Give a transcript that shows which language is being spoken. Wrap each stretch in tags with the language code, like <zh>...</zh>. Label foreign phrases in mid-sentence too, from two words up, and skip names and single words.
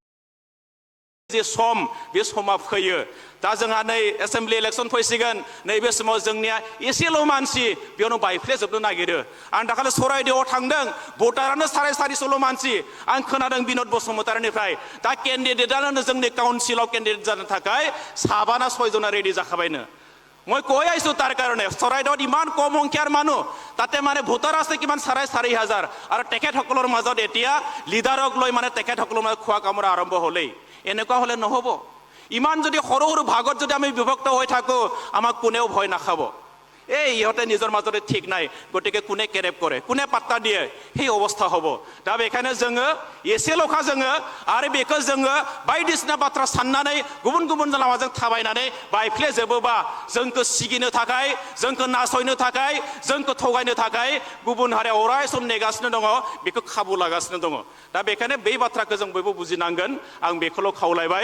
<brx>जे सम बे समा फैयो दा जोंहा नै</brx> <en>assembly election</en> <brx>फैसिगोन नैबे समाव जोंनिया एसेल' मानसि बेयावनो बायफ्लेजोबनो नागिरो आं दाखालि सराइदेवआव थांदों भटारानो 450 मानसि आं खोनादों बिनद बसुमतारीनिफ्राय दा केन्डिडेटआनो जोंनि काउन्सिलाव केन्डिडेट जानो थाखाय 7 ना 6 जना रेडि जाखाबायनो</brx> <as>মই কৈ আইছো তাৰ কাৰণে চৰাইদেউত ইমান কম সংখ্যাৰ মানুহ তাতে মানে ভোটাৰ আছে কিমান 4,500 আৰু তেখেতসকলৰ মাজত এতিয়া লিডাৰক লৈ মানে তেখেতসকলৰ মাজত খোৱা কামৰা আৰম্ভ হ'লেই এনেকুৱা হ'লে নহ'ব ইমান যদি সৰু সৰু ভাগত যদি আমি বিভক্ত হৈ থাকো আমাক কোনেও ভয় নাখাব এই ইহঁতে নিজৰ মাজতে ঠিক নাই গতিকে কোনে কেৰেপ কৰে কোনে পাত্তা দিয়ে সেই অৱস্থা হ'ব</as> <brx>दा बेखायनो जोङो एसेल'खा जोङो आरो बेखौ जोङो बायदिसिना बाथ्रा साननानै गुबुन गुबुन लामाजों थाबायनानै बायफ्लेजोबोबा जोंखौ सिगिनो थाखाय जोंखौ नासयनो थाखाय जोंखौ थगायनो थाखाय गुबुन हारिया अराय सम नेगासिनो दङ बेखौ खाबु लागासिनो दङ दा बेखायनो बै बाथ्राखौ जों बयबो बुजिनांगोन आं बेखौल' खावलायबाय</brx>